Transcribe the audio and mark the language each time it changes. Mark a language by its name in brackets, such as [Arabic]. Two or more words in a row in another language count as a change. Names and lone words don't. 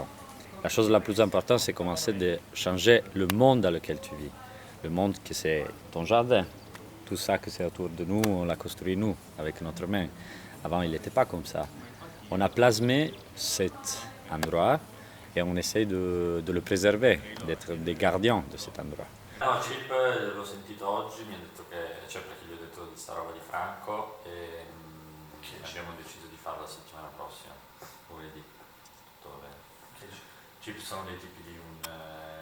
[French] La chose la plus importante, c'est commencer de changer le monde dans lequel tu vis. Le monde que c'est ton jardin. Tout ça que c'est autour de nous, on l'a construit nous, avec notre main. Avant, il n'était pas comme ça. On a plasmé cet endroit et on essaie de le préserver, d'être des gardiens de cet endroit. [Italian] No, Chip l'ho sentito oggi, mi ha detto che, perché gli ho detto di sta roba di Franco e abbiamo deciso di farla la settimana prossima, lunedì. Tutto va bene. Chip sono dei tipi di un